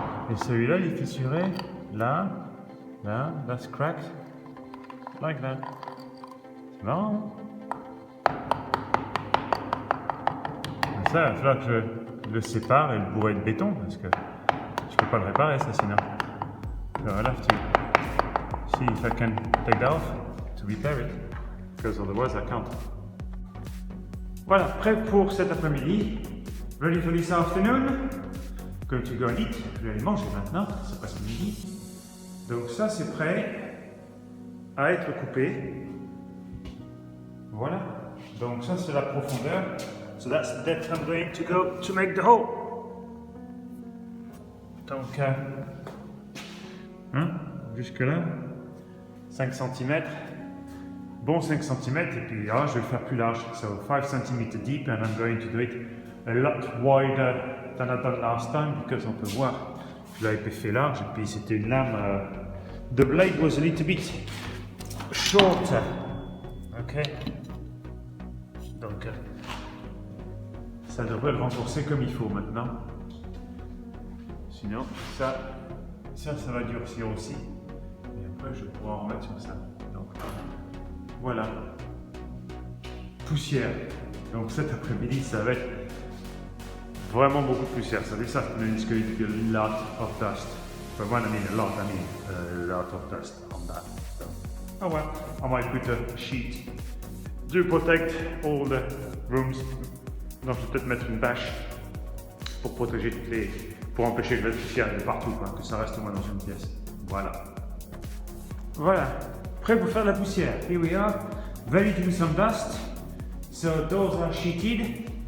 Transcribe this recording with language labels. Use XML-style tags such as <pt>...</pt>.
<fr>Et celui-là il est fissuré.</fr> <en>Là. Là. That's cracked. Like that.</en> <fr>C'est marrant. Ça, il va falloir que je le sépare et le bourrer de béton parce que je ne peux pas le réparer ça sinon.</fr> <en>So I'll have to see if I can take that off to repair it because otherwise I can't.</en> <fr>Voilà, prêt pour cet après-midi.</fr> <en>Ready for this afternoon. Going to go and eat.</en> <fr>Je vais aller manger maintenant, c'est presque midi. Donc ça c'est prêt à être coupé. Voilà. Donc ça c'est la profondeur. So that's the depth I'm going to go to make the hole. Donc, jusque là, 5 cm, bon 5 cm, et puis là, je vais le faire plus large.</fr> <en>So 5 cm deep, and I'm going to do it a lot wider than I've done last time, because</en> <fr>on peut voir, je l'avais fait large, et puis c'était une lame,</fr> <en>the blade was a little bit shorter. Ok.</en> <fr>Donc, ça devrait le renforcer comme il faut maintenant. Sinon, ça va durcir aussi. Et après, je pourrai en remettre sur ça. Donc, voilà. Poussière. Donc cet après-midi, ça va être vraiment beaucoup de poussière.</fr> <en>So this afternoon is going to be a lot of dust. But when I mean a lot of dust on that. So, oh well, I might put a sheet to protect all the rooms.</en> <fr>Donc je vais peut-être mettre une bâche pour protéger pour empêcher que la poussière de partout, quoi, que ça reste au moins dans une pièce. Voilà. Voilà. Prêt pour faire de la poussière.</fr> <en>Here we are. Ready to do some dust. So those are sheeted.</en>